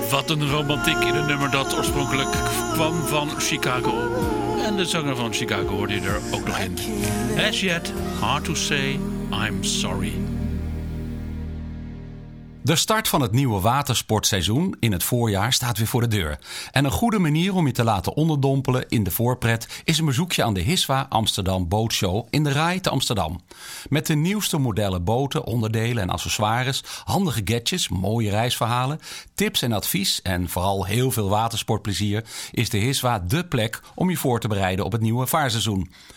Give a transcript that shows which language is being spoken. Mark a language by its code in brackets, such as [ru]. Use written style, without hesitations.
[nl] Een romantiek in een nummer dat oorspronkelijk kwam van Chicago. En de zanger van Chicago hoorde je er ook nog in. [en] As yet, hard to say, I'm sorry. [nl] De start van het nieuwe watersportseizoen in het voorjaar staat weer voor de deur. En een goede manier om je te laten onderdompelen in de voorpret is een bezoekje aan de Hiswa Amsterdam Bootshow in de Rai te Amsterdam. Met de nieuwste modellen boten, onderdelen en accessoires, handige gadgets, mooie reisverhalen, tips en advies en vooral heel veel watersportplezier is de Hiswa dé plek om je voor te bereiden op het nieuwe vaarseizoen.